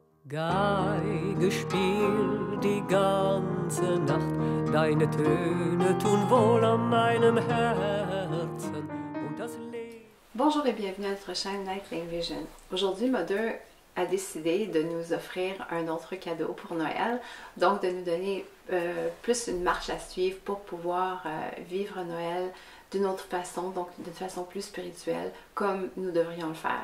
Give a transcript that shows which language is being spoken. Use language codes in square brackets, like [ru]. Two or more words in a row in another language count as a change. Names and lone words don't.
[de] Geige spielt die ganze Nacht, deine Töne tun wohl an meinem Herzen und das Leben. [fr] Bonjour et bienvenue à notre chaîne Nightling Vision. Aujourd'hui, Mother a décidé de nous offrir un autre cadeau pour Noël, donc de nous donner plus une marche à suivre pour pouvoir vivre Noël d'une autre façon, donc d'une façon plus spirituelle, comme nous devrions le faire.